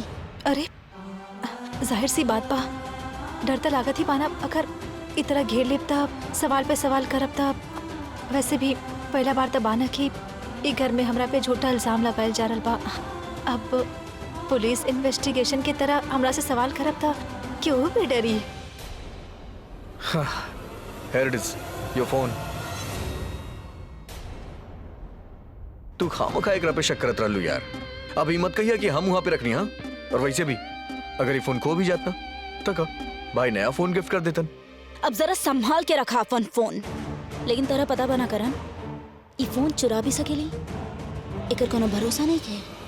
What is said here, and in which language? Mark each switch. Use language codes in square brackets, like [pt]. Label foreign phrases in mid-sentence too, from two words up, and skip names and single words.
[bho] अरे जाहिर सी बात बा, डर तो लागत ही पाना। अगर इतना घेर लेब तब सवाल पे सवाल करब तब, वैसे भी पहला बार तो बाना कि ई घर में हमरा पे झूठा इल्जाम लगायल जा रहल बा। अब पुलिस इन्वेस्टिगेशन की तरह हमरा से सवाल करब था, क्यों भी डरी? [en] Here it is, your phone. [bho] तू खामखा एकरा पे शक करत रहलू यार। अब हिम्मत कहिया कि हम वहां पे रखनी, हाँ? और वैसे भी अगर ये फोन खो भी जाता तो का भाई नया फोन गिफ्ट कर देतन। अब जरा संभाल के रखा अपन फोन। लेकिन तेरा पता बना करन, ई फोन चुरा भी सकेली, एकर कोनो भरोसा नहीं के।